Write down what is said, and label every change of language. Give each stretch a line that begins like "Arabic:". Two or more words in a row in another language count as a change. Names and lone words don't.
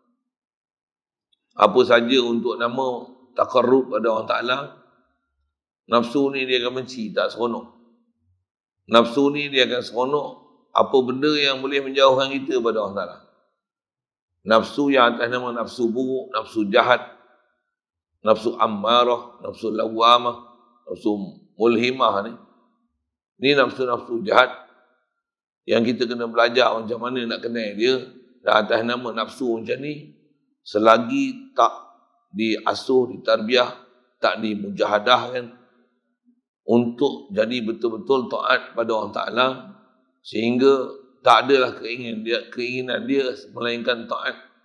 Malay: Apa saja untuk nama taqarrub pada Allah Ta'ala, nafsu ni dia akan benci, tak seronok. Nafsu ni dia akan seronok apa benda yang boleh menjauhkan kita pada Allah Ta'ala. Nafsu yang atas nama nafsu buruk, nafsu jahat, nafsu ammarah, nafsu lawamah, nafsu mulhimah ni. Ni nafsu-nafsu jahat yang kita kena belajar macam mana nak kenal dia. Dan atas nama nafsu macam ni, selagi tak diasuh, ditarbiah, tak dimujahadahkan untuk jadi betul-betul taat pada Allah Ta'ala, sehingga tak adalah keinginan dia melainkan taat.